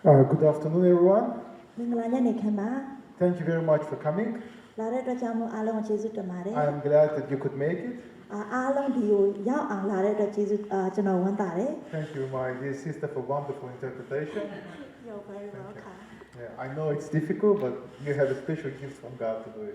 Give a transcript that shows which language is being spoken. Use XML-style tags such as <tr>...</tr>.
<en>Good afternoon, everyone.</en> <my>မင်္ဂလာညနေခင်းပါ</my> <en>Thank you very much for coming.</en> <my>လာတဲ့အတွက်ကြောင့်မို့အားလုံးကိုကျေးဇူးတင်ပါတယ်</my> <en>I am glad that you could make it.</en> <my>အားလုံးဒီကိုရောက်အောင်လာတဲ့အတွက်ကျေးဇူးကျွန်တော်ဝမ်းသာတယ်</my> <en>Thank you, my dear sister, for wonderful interpretation. You're very welcome Yeah, I know it's difficult, but you have a special gift from God to do it.</en>